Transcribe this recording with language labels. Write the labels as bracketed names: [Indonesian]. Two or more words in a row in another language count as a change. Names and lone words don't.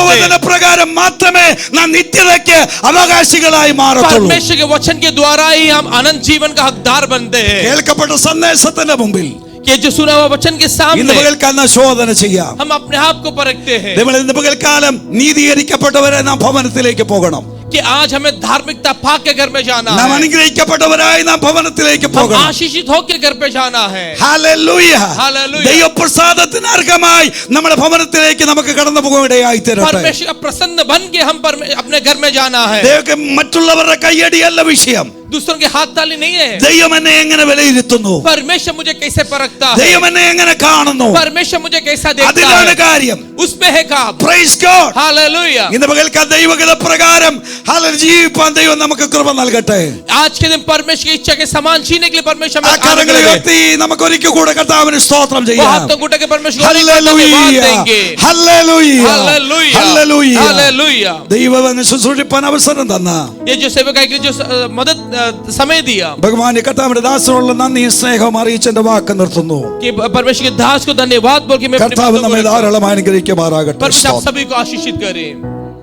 [Malayalam] ദൈവവചന പ്രകാരം മാത്രമേ നാം നിത്യതയ്ക്ക് അവകാശികളായി മാറത്തുള്ളൂ. [Hindi] परमेश्वर के वचन के द्वारा ही हम अनंत जीवन का हकदार बनते हैं [Malayalam] കേൾക്കപ്പെട്ട സന്ദേശത്തിന്റെ മുമ്പിൽ [Hindi] कि जो सुना हुआ वचन के [Malayalam] ഇന്ന് [Hindi] सामने [Malayalam] പകൽക്കാലം ശോധന ചെയ്യാം. [Hindi] हम अपने आप को परखते हैं [Malayalam] നമ്മൾ ഇന്ന് പകൽക്കാലം നീതീകരിക്കപ്പെട്ടവരെ നാം ഭവനത്തിലേക്ക് പോകണം. [Hindi] कि आज हमें धार्मिकता पाक के घर में जाना [Malayalam] നാം [Hindi] है [Malayalam] അനുഗ്രഹിക്കപ്പെട്ടവരായി നാം ഭവനത്തിലേക്ക് [Hindi] हम [Malayalam] പോകണം. [Hindi] आशीषित होकर घर पे जाना है [Malayalam] ഹല്ലേലൂയ. [Hindi] हालेलुया [Malayalam] ദൈവപ്രസാദത്തിന് അർഹമായി നമ്മുടെ ഭവനത്തിലേക്ക് നമുക്ക് കടന്നു പോകാനിടയായി തീരട്ടെ. [Hindi] परमेश्वर का प्रसन्न बन के हम अपने घर में जाना है [Malayalam] ദൈവം മറ്റുള്ളവരുടെ കയ്യടിയല്ല വിഷയം. [Hindi] दूसरों के हाथ ताली नहीं है [Malayalam] ദൈവം എന്നെ എങ്ങനെ വിലയിരുത്തുന്നു, [Hindi] परमेश्वर मुझे कैसे परखता है [Malayalam] ദൈവം എന്നെ എങ്ങനെ കാണുന്നു, [Hindi] परमेश्वर मुझे कैसा देखता [Malayalam] അതിലാണ് [Hindi] है [Malayalam] കാര്യം. [Hindi] उसमें है काम [English] Praise God. [Hindi] हालेलुया [Malayalam] ഇന്ന് പകൽക്കാലം ദൈവഗത പ്രകാരം ജീവിപ്പാൻ ദൈവം നമുക്ക് കൃപ നൽകട്ടെ. [Hindi] आज के दिन परमेश्वर की इच्छा के समान जीने के लिए परमेश्वर [Malayalam] ആ [Hindi] हमें आनंद [Malayalam] കരങ്ങളെ [Hindi] दे। [Malayalam] ഉയർത്തി നമുക്ക് ഒരിക്കൽ കൂടെ കർത്താവിന് സ്തോത്രം [Hindi] वो [Malayalam] ചെയ്യാം. [Hindi] हाथों को उठा के परमेश्वर को धन्यवाद [Malayalam] ഹല്ലേലൂയ. [Hindi] देंगे [Malayalam] ഹല്ലേലൂയ. [Hindi] हालेलुया [Malayalam] ഹല്ലേലൂയ. [Hindi] हालेलुया [Malayalam] ദൈവവചനം ശുശ്രൂഷിപ്പാൻ അവസരം തന്ന [Hindi] ये जो सेवकाई के जो मदद समय दिया [Malayalam] ഭഗവാന്റെ കർത്താവിന്റെ ദാസനുള്ള നന്ദിയും സ്നേഹവും അറിയിച്ചെന്റെ വാക്ക് നിർത്തുന്നു. [Hindi] कि परमेश्वर के दास को धन्यवाद बोल के मैं अपनी [Malayalam] കർത്താവ് [Hindi] बातों को [Malayalam] നമ്മെ [Hindi] रखता हूं। [Malayalam] ധാരാളം അനുഗ്രഹിക്കുമാറാകട്ടെ. [Hindi] परमेश्वर आप सभी को आशीषित करे।